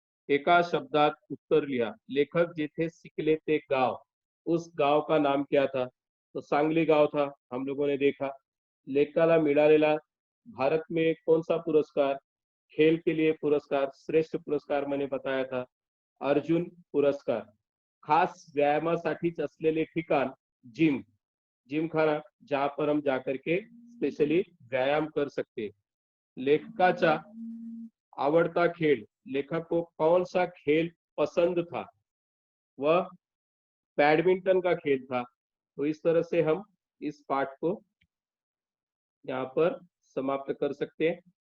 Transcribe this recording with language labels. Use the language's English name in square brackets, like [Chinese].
[Marathi] एका शब्दात उत्तर लिहा. लेखक जेथे शिकले ते गाव, [Hindi] उस गाव का नाम क्या था? तो सांगली गाव था, हम लोगों ने देखा. [Marathi] लेखकाला मिळालेला [Hindi] भारत में कौन सा पुरस्कार? खेल के लिए पुरस्कार, श्रेष्ठ पुरस्कार मैंने बताया था. अर्जुन पुरस्कार. [Marathi] खास व्यायामासाठीच असलेले ठिकाण जिम. [Hindi] जिम खाना, जहां पर हम जाकर के स्पेशली व्यायाम कर सकते हैं. [Marathi] लेखकाचा आवड़ता खेल, [Hindi] लेखक को कौन सा खेल पसंद था? वह बैडमिंटन का खेल था. तो इस तरह से हम इस पाठ को यहाँ पर समाप्त कर सकते हैं.